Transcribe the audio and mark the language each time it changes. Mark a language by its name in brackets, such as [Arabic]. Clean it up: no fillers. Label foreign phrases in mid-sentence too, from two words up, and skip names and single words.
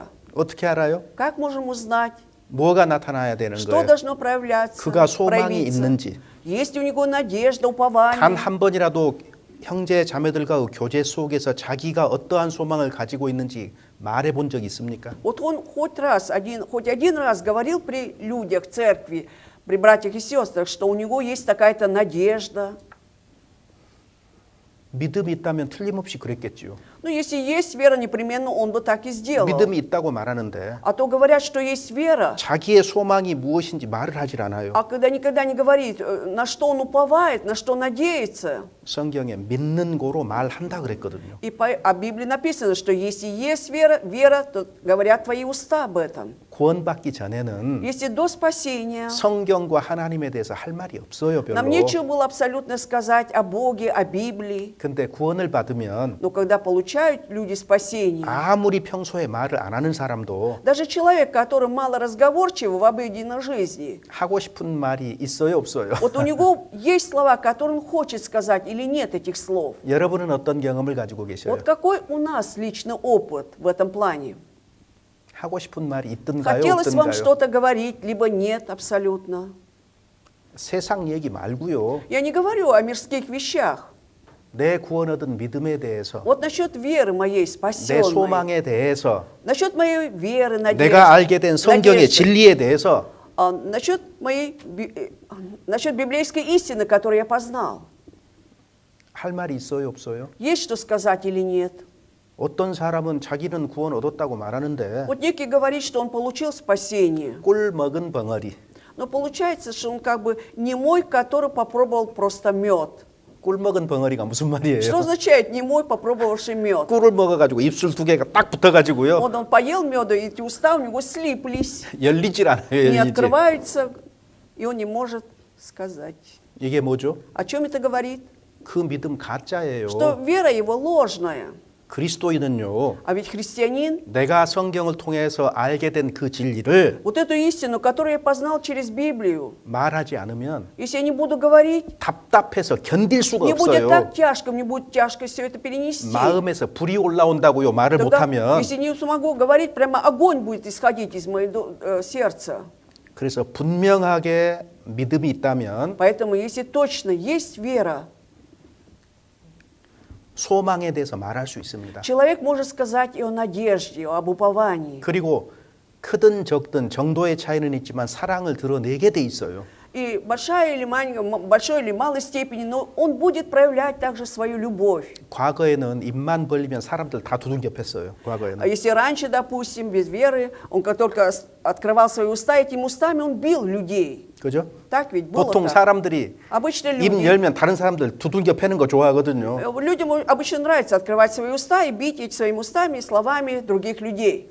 [Korean] 어떻게 알아요? [Russian] Как можем узнать, [Korean] 뭐가 나타나야 되는 [Russian] что [Korean] 거예요? [Russian] должно проявляться, [Korean] 그가 소망이 [Russian] проявиться? [Korean] 있는지. [Russian] Есть у него надежда, упование. [Korean] 단 한 번이라도 형제 자매들과의 교제 속에서 자기가 어떠한 소망을 가지고 있는지 말해 본 적 있습니까? [Russian] Вот он хоть один раз говорил при людях в церкви, при братьях и сестрах, что у него есть такая-то надежда. [Korean] 믿음이 있다면 틀림없이 그랬겠지요. [Russian] Ну, если есть вера, непременно он бы так и сделал. [Korean] 믿음이 있다고 말하는데 [Russian] А то говорят, что есть вера, [Korean] 자기의 소망이 무엇인지 말을 하질 않아요. [Russian] а когда никогда не говорит, на что он уповает, на что надеется. [Korean] 성경에 믿는 고로 말한다 그랬거든요. [Russian] А в Библии написано, что если есть вера, то говорят твои уста об этом. [Korean] 구원받기 전에는 [Russian] Если до спасения [Korean] 성경과 하나님에 대해서 할 말이 없어요, 별로. [Russian] нам нечего было абсолютно сказать о Боге, о Библии. [Korean] 근데 구원을 받으면 [Russian] Но когда получают люди спасение, [Korean] 아무리 평소에 말을 안 하는 사람도 [Russian] даже человек, который мало разговорчив в обыденной жизни, [Korean] 하고 싶은 말이 있어요, 없어요? [Russian] вот у него есть слова, которые он хочет сказать, или нет этих слов. [Korean] 여러분은 어떤 경험을 가지고 계셔요? [Russian] Вот какой у нас личный опыт в этом плане? [Korean] 하고 싶은 말이 있든가요, [Russian] Хотелось вам [Korean] 없든가요? [Russian] что-то говорить, либо нет абсолютно. [Korean] 세상 얘기 말고요. [Russian] Я не говорю о мирских вещах. [Korean] 내 구원 얻은 믿음에 대해서, [Russian] Вот насчет веры моей [Korean] 내 [Russian] спасенной, [Korean] 소망에 대해서, [Russian] насчет моей веры, надежды, [Korean] 내가 알게 된 성경의 [Russian] надежды, [Korean] 진리에 대해서 [Russian] насчет насчет библейской истины, которую я познал. [Korean] 할 말이 있어요, 없어요? [Russian] Есть что сказать или нет? [Korean] 어떤 사람은 자기는 구원 얻었다고 말하는데 [Russian] Вот некий говорит, что он получил спасение, [Korean] 꿀 먹은 벙어리. [Russian] но получается, что он как бы немой, который попробовал просто мед. [Korean] 꿀 먹은 벙어리가 무슨 말이에요? [Russian] Что означает немой, попробовавший мед? [Korean] 꿀을 먹어가지고 입술 두 개가 딱 붙어가지고요. [Russian] Вот он поел меда, и эти уста у него слиплись, [Korean] 열리질 않아요, [Russian] не [Korean] 열리지. [Russian] открываются, и он не может сказать. [Korean] 이게 뭐죠? [Russian] О чем это говорит? [Korean] 그 믿음 가짜예요. [Russian] Что вера его ложная. [Korean] 그리스도인은요, [Russian] А ведь христианин, [Korean] 내가 성경을 통해서 알게 된 그 진리를 [Russian] вот эту истину, которую я познал через Библию, [Korean] 말하지 않으면 [Russian] если я не буду говорить, [Korean] 답답해서 견딜 수가 [Russian] мне будет [Korean] 없어요. [Russian] так тяжко, мне будет тяжко все это перенести. [Korean] 마음에서 불이 올라온다고요, 말을 [Russian] Тогда, [Korean] 못하면. [Russian] если не смогу говорить, прямо огонь будет исходить из моего сердца. [Korean] 그래서 분명하게 믿음이 있다면 [Russian] Поэтому, если точно есть вера, [Korean] 소망에 대해서 말할 수 있습니다. [Russian] человек может сказать и о надежде, об уповании. [Korean] 그리고 크든 적든 정도의 차이는 있지만 사랑을 드러내게 돼 있어요. [Russian] И большой или малой степени, но он будет проявлять также свою любовь. [Korean] 과거에는 입만 벌리면 사람들 다 두들겨 팼어요. [Russian] А [Korean] 과거에는. [Russian] если раньше, допустим, без веры, он как только открывал свои уста, этими устами он бил людей. [Korean] 그죠? [Russian] Так ведь было [Korean] 보통 [Russian] так. [Korean] 사람들이 [Russian] Обычно [Korean] 입 [Russian] люди, [Korean] 열면 다른 사람들 두들겨 패는 거 좋아하거든요. [Russian] людям обычно нравится открывать свои уста и бить эти своими устами и словами других людей.